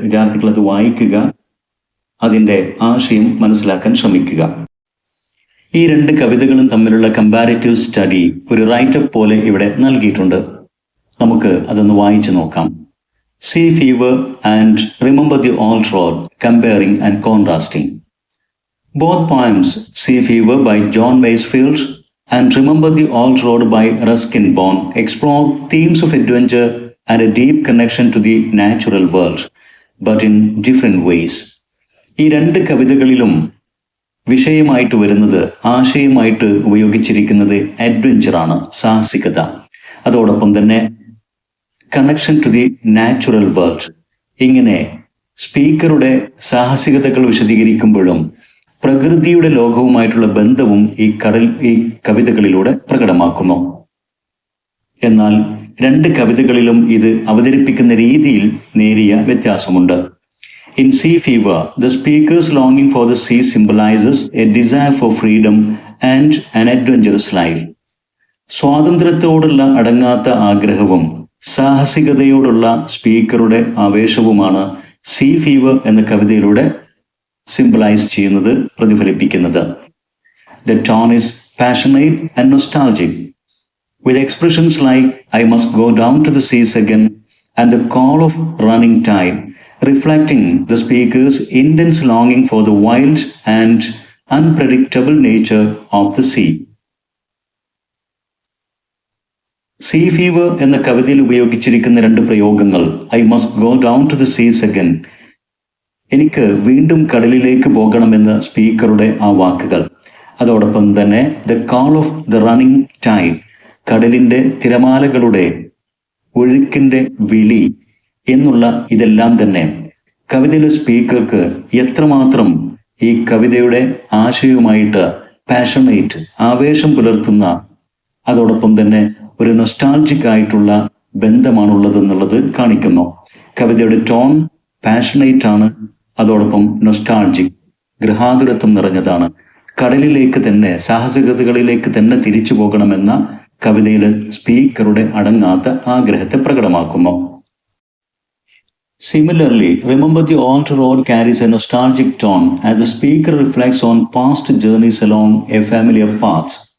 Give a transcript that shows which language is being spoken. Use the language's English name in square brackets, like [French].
[Malayalam] വിദ്യാർത്ഥികൾ അത് വായിക്കുക, അതിൻ്റെ ആശയം മനസ്സിലാക്കാൻ ശ്രമിക്കുക. ഈ രണ്ട് കവിതകളും തമ്മിലുള്ള കമ്പാരിറ്റീവ് സ്റ്റഡി ഒരു റൈറ്റപ്പ് പോലെ ഇവിടെ നൽകിയിട്ടുണ്ട്. നമുക്ക് അതൊന്ന് വായിച്ചു നോക്കാം. [English] Sea Fever and Remember the Old Road, comparing and contrasting. Both poems, Sea Fever by John Masefield and Remember the Old Road by Ruskin Bond, explore themes of adventure and a deep connection to the natural world, but in different ways. [Malayalam] ഈ രണ്ട് കവിതകളിലും വിഷയമായിട്ട് വരുന്നത്, ആശയമായിട്ട് ഉപയോഗിച്ചിരിക്കുന്നത് അഡ്വഞ്ചറാണ്, സാഹസികത. അതോടൊപ്പം തന്നെ [English] Connection to the natural world. [Malayalam] ഇങ്ങനെ സ്പീക്കറുടെ സാഹസികതകൾ വിശദീകരിക്കുമ്പോഴും പ്രകൃതിയുടെ ലോകവുമായിട്ടുള്ള ബന്ധവും ഈ കവിതകളിലൂടെ പ്രകടമാക്കുന്നു. എന്നാൽ രണ്ട് കവിതകളിലും ഇത് അവതരിപ്പിക്കുന്ന രീതിയിൽ നേരിയ വ്യത്യാസമുണ്ട്. [English] In Sea Fever, the speaker's longing for the sea symbolizes a desire for freedom and an adventurous life. [Malayalam] സ്വാതന്ത്ര്യത്തോടുള്ള അടങ്ങാത്ത ആഗ്രഹവും സാഹസികതയോടുള്ള സ്പീക്കറുടെ ആവേശവുമാണ് സീ ഫീവർ എന്ന കവിതയിലൂടെ സിംബലൈസ് ചെയ്യുന്നത്, പ്രതിഫലിപ്പിക്കുന്നത്. [English] The tone is passionate and nostalgic, with expressions like I must go down to the seas again and the call of running tide, reflecting the speaker's intense longing for the wild and unpredictable nature of the sea. Sea Fever [Malayalam] എന്ന കവിതയിൽ ഉപയോഗിച്ചിരിക്കുന്ന രണ്ട് പ്രയോഗങ്ങൾ, [English] I must go down to the seas again, [Malayalam] എനിക്ക് വീണ്ടും കടലിലേക്ക് പോകണമെന്ന സ്പീക്കറുടെ ആ വാക്കുകൾ, അതോടൊപ്പം തന്നെ [English] the call of the running time, [Malayalam] കടലിൻ്റെ തിരമാലകളുടെ ഒഴുക്കിൻ്റെ വിളി എന്നുള്ള ഇതെല്ലാം തന്നെ കവിതയിലെ സ്പീക്കർക്ക് എത്രമാത്രം ഈ കവിതയുടെ ആശയവുമായിട്ട് പാഷനേറ്റ്, ആവേശം പുലർത്തുന്ന, അതോടൊപ്പം തന്നെ ഒരു നൊസ്റ്റാൾജിക് ആയിട്ടുള്ള ബന്ധമാണുള്ളതെന്നുള്ളത് കാണിക്കുന്നു. കവിതയുടെ ടോൺ പാഷനേറ്റ് ആണ്, അതോടൊപ്പം നൊസ്റ്റാൾജിക്, ഗൃഹാതുരത്വം നിറഞ്ഞതാണ്. കടലിലേക്ക് തന്നെ, സാഹസികതകളിലേക്ക് തന്നെ തിരിച്ചു പോകണമെന്ന കവിതയിലെ സ്പീക്കറുടെ അടങ്ങാത്ത ആഗ്രഹത്തെ പ്രകടമാക്കുന്നു. [English] Similarly, Remember the Old Road carries a nostalgic tone as the speaker reflects on past journeys along a familiar path.